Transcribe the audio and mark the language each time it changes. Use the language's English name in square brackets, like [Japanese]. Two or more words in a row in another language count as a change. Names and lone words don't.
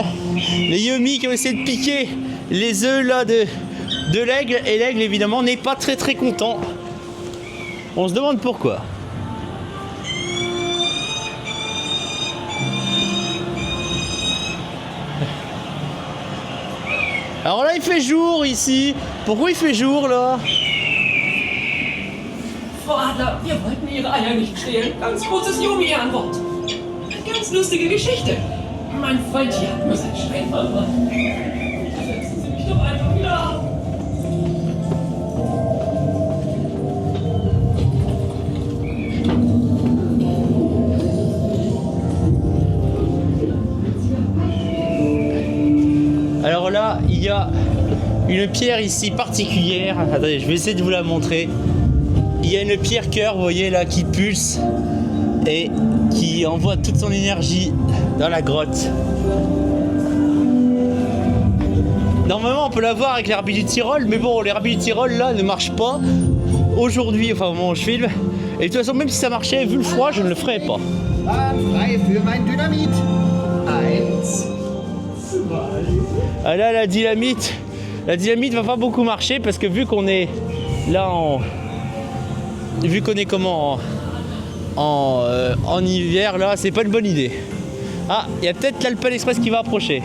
[French] Les Yomi qui ont essayé de piquer les œufs là de l'aigle, et l'aigle évidemment n'est pas très content. On se demande pourquoi. Alors là, il fait jour ici. Pourquoi il fait jour là? [German] Frau Adler, wir wollten Ihre Eier nicht stehlen. Ganz kurzes Yomi-Antwort. Eine ganz lustige Geschichte. Mein Freund hier hat nur sein Schwein verloren. Setzen Sie mich doch einfach wieder ab. [French] Alors là, il y a une pierre ici particulière. Attendez, je vais essayer de vous la montrer. Il y a une pierre cœur, vous voyez là, qui pulse et qui envoie toute son énergie dans la grotte. Normalement, on peut l'avoir avec l'herbe du Tyrol, mais bon, l'herbe du Tyrol là ne marche pas aujourd'hui, enfin au moment où je filme. Et de toute façon, même si ça marchait, vu le froid, je ne le ferais pas. [German] Frei für mein Dynamit. 1, 2. [French] Ah là, la dynamite va pas beaucoup marcher parce que vu qu'on est là vu qu'on est comment en hiver là, c'est pas une bonne idée. Ah, il y a peut-être l'Alpen Express qui va approcher.